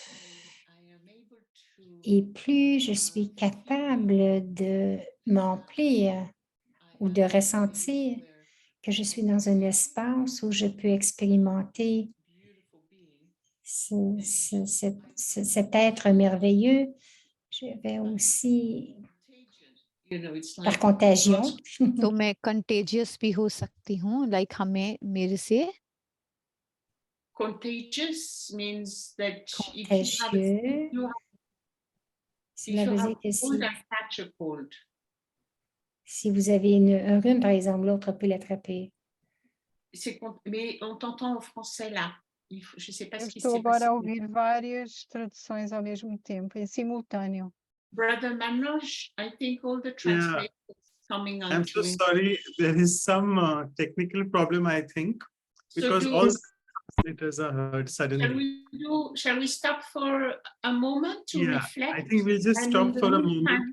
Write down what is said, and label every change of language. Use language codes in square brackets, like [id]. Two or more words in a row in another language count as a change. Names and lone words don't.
[fr] Et plus je suis capable de m'emplir ou de ressentir que je suis dans un espace où je peux expérimenter cet être merveilleux, je vais aussi, par contagion, [hi] तो मैं contagious भी हो सकती हूँ, like हमें मेरे से [en] Contagious means that [fr] contagieux. Cela veut dire que [en] catch a cold. [fr] Si vous avez un rhume, par exemple, l'autre peut l'attraper. Mais on t'entend en français là. Je ne sais pas [pt] Eu [fr] ce qui [pt] estou [fr] s'est [pt] agora [fr] passé. [pt] a ouvir várias traduções ao mesmo tempo, em simultâneo. [en] Brother Manoj, I think all the translators coming on. I'm so sorry. There is some technical problem, I think, because all the translators are heard suddenly. Shall we stop for a moment to reflect? I think we'll just stop for a moment.